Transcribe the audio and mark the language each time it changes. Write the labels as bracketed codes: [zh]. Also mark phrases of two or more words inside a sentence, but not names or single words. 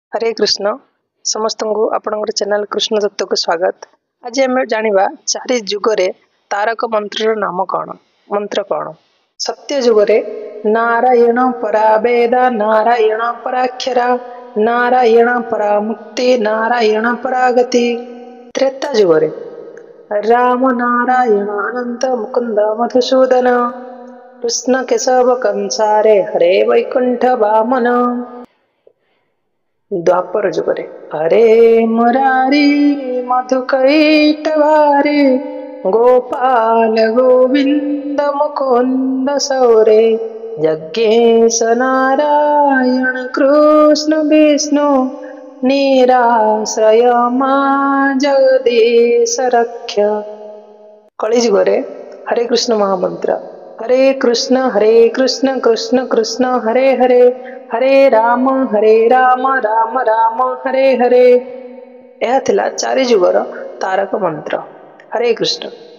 [or] ହରେ କୃଷ୍ଣ ସମସ୍ତ କୁ ଆପଣଙ୍କର ଚ୍ୟାନେଲ କୃଷ୍ଣ ଦତ୍ତ କୁ ସ୍ୱାଗତ। ଆଜି ଆମେ ଜାଣିବା ଚାରି ଯୁଗରେ ତାରକ ମନ୍ତ୍ର ନାମ କେଉଁ ମନ୍ତ୍ର କେଉଁ। ସତ୍ୟ ଯୁଗରେ [sa] नारायण परा वेदा नारायण पराक्षरा नारायण परा मुक्ति नारायण परा गति। [or] ତ୍ରେତା ଯୁଗରେ [sa] राम नारायण अनंत मुकुंद मधुसूदन कृष्ण केशव कंसारे हरे वैकुंठ वामन। [or] ଦ୍ୱାପର ଯୁଗରେ [sa] हरे मुरारी मधुकैटवारे गोपाल गोविंद मुकुंद सौरे यज्ञेश नारायण कृष्ण विष्णु निराश्रय मा जगदीश रक्ष। [or] କଳିଯୁଗରେ ହରେ କୃଷ୍ଣ ମହାମନ୍ତ୍ର [sa] हरे कृष्ण कृष्ण कृष्ण हरे हरे हरे राम राम राम हरे हरे। [or] ଏହା ଥିଲା ଚାରି ଯୁଗର ତାରକ ମନ୍ତ୍ର। ହରେ କୃଷ୍ଣ।